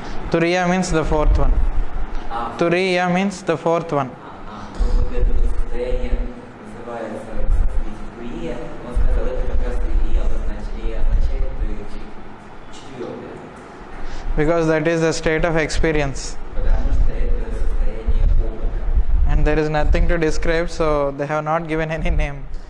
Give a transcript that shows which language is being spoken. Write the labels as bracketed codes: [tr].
[en] Turiya means the fourth one. А, Turiya means the fourth one. [ru] вот это состояние называется Турия. Он сказал, это как раз и означает 4-е. [en] Because that is the state of experience. [ru] Потому что это состояние опыта. [en] And there is nothing to describe, so they have not given any name.